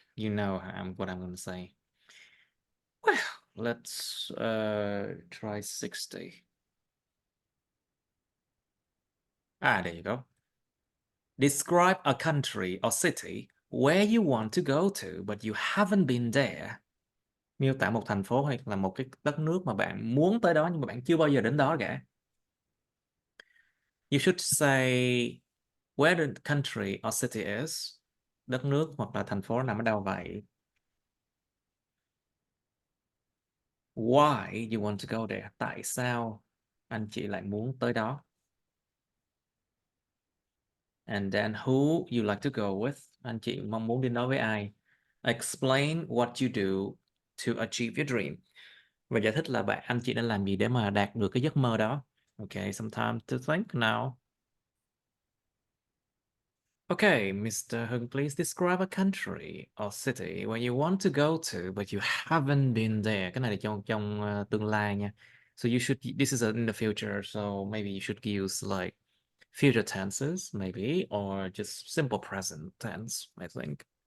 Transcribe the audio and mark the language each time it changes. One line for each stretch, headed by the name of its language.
English: You know what I'm going to say. Well, let's try 60. There you go. Describe a country or city where you want to go to but you haven't been there.
Vietnamese: Miêu tả một thành phố hay là một cái đất nước mà bạn muốn tới đó nhưng mà bạn chưa bao giờ đến đó cả.
English: You should say where the country or city is.
Vietnamese: Đất nước hoặc là thành phố nằm ở đâu vậy?
English: Why you want to go there?
Vietnamese: Tại sao anh chị lại muốn tới đó?
English: And then who you like to go with?
Vietnamese: Anh chị mong muốn đi nói với ai?
English: Explain what you do to achieve your dream.
Vietnamese: Và giải thích là anh chị đã làm gì để mà đạt được cái giấc mơ đó.
English: Okay, some time to think now. Okay, Mr. Hưng, please describe a country or city where you want to go to but you haven't been there.
Vietnamese: Cái này là trong tương lai nha.
English: So you should, this is in the future, so maybe you should use like future tenses, maybe, or just simple present tense, I think.